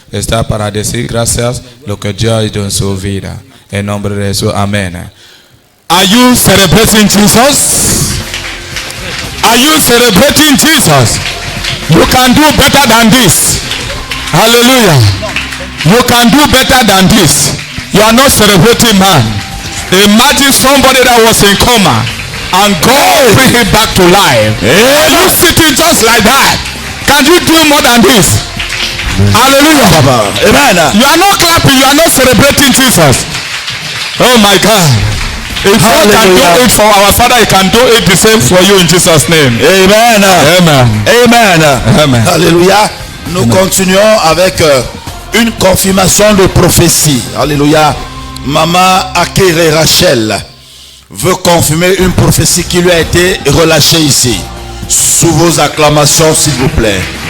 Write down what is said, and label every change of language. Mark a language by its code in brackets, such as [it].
[es] Está para decir gracias lo que Dios ha hecho en su vida. En nombre de Jesús, amén. [en] Are you celebrating Jesus? Are you celebrating Jesus? You can do better than this. Hallelujah. You can do better than this. You are not celebrating man. Imagine somebody that was in coma and God bring him back to life. Are you sitting just like that? Can you do more than this? Hallelujah. Amen. You are not clapping. You are not celebrating Jesus. Oh my God. If God can do it for our Father, He can do it the same for you in Jesus' name. Amen. Amen. Amen. Amen. [fr] Alléluia. Nous continuons avec une confirmation de prophétie. Alléluia. Maman Akere Rachel veut confirmer une prophétie qui lui a été relâchée ici. Sous vos acclamations, s'il vous plaît.